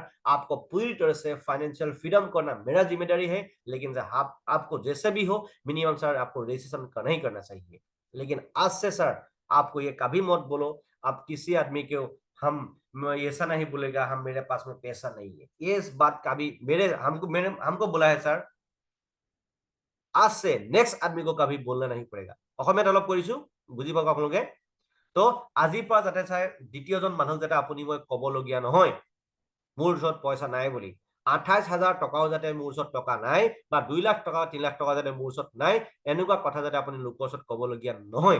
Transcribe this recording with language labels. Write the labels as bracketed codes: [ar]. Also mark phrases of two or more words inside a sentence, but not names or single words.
[hi] आपको पूरी तरह से [en] financial freedom [hi] करना मेरा जिम्मेदारी है, लेकिन सर आपको जैसे भी हो मिनिमम सर आपको रजिस्ट्रेशन नहीं करना चाहिए। लेकिन आज से सर आपको ये कभी मत बोलो आप किसी आदमी को हम ऐसा नहीं बोलेगा हम मेरे पास में पैसा नहीं है, ये इस बात का भी मेरे हमको बोला है सर। आज से नेक्स्ट आदमी को कभी बोलना नहीं पड़ेगा। [as] অসমীয়াত অলপ কৰিছো বুজি পাওক আপোনালোকে। তো আজিৰ পৰা যাতে চাই দ্বিতীয়জন মানুহ যাতে আপুনি মই ক'বলগীয়া নহয় মোৰ ওচৰত পইচা নাই বুলি। 28,000 টকাও যাতে মোৰ ওচৰত টকা নাই বা 2 লাখ টকা 3 লাখ টকা যাতে মোৰ ওচৰত নাই, এনেকুৱা কথা যাতে আপুনি লোকৰ ওচৰত ক'বলগীয়া নহয়।